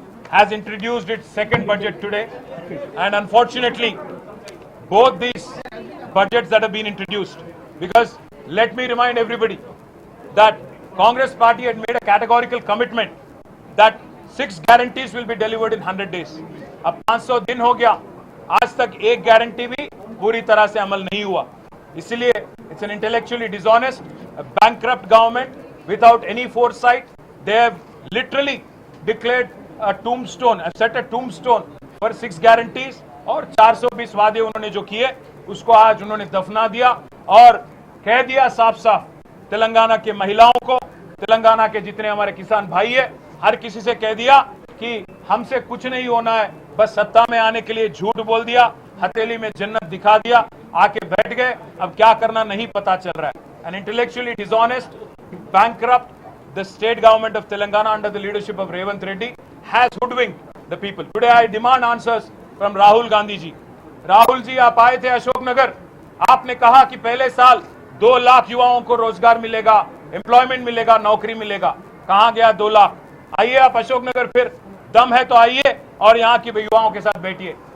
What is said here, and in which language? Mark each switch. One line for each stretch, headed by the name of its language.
English: has introduced its second budget today, and unfortunately both these budgets that have been introduced, because let me remind everybody that Congress party had made a categorical commitment that 6 guarantees will be delivered in 100 days.
Hindi: अब 500 दिन हो गया, आज तक एक guarantee भी पूरी तरह से अमल नहीं हुआ. इसलिए
English: it's an intellectually dishonest, a bankrupt government without any foresight. They have literally declared a tombstone, set a tombstone for 6 guarantees,
Hindi: और 420 वादे उन्होंने जो किए उसको आज उन्होंने दफना दिया और कह दिया साफ साफ तेलंगाना के महिलाओं को, तेलंगाना के जितने हमारे किसान भाई है, हर किसी से कह दिया कि हमसे कुछ नहीं होना है, बस सत्ता में आने के लिए झूठ बोल दिया, हथेली में जन्नत दिखा दिया, आके बैठ गए, अब क्या करना नहीं पता चल रहा है.
English: An intellectually dishonest, bankrupt, the state government of Telangana under the leadership of Revanth Reddy has hoodwinked the people. Today I demand answers from Rahul Gandhi ji.
Hindi: Rahul ji, आप आए थे अशोकनगर, आपने कहा कि पहले साल 2 लाख युवाओं को रोजगार मिलेगा, एम्प्लॉयमेंट मिलेगा, नौकरी मिलेगा. कहां गया 2 लाख? आइए आप अशोकनगर, फिर दम है तो आइए और यहां की युवाओं के साथ बैठिए.